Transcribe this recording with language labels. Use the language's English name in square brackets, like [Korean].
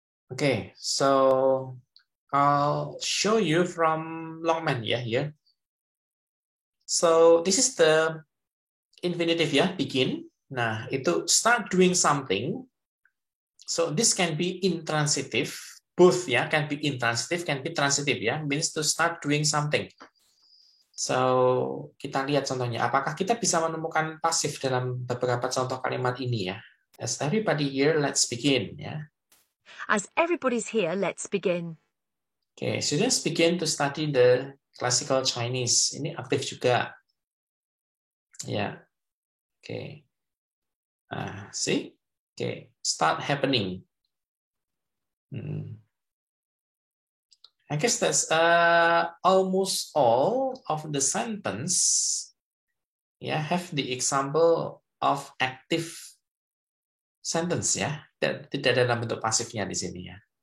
[English] Oke, so I'll show you from Longman ya here. So this is the infinitive ya, begin. [Indonesian] Nah, itu [English] start doing something. So this can be intransitive, both ya, can be intransitive, can be transitive ya, means to start doing something. [Indonesian] So kita lihat contohnya. Apakah kita bisa menemukan pasif dalam beberapa contoh kalimat ini ya? [English] As everybody here, let's begin ya. As everybody's here, let's begin. Okay, students begin to study the classical Chinese. [Indonesian] Ini aktif juga. Ya, oke. See? [English] Oke, start happening. I guess that's almost all of the sentence. Ya, have the example of active sentence ya. [Indonesian] Dan tidak ada dalam bentuk pasifnya di sini ya.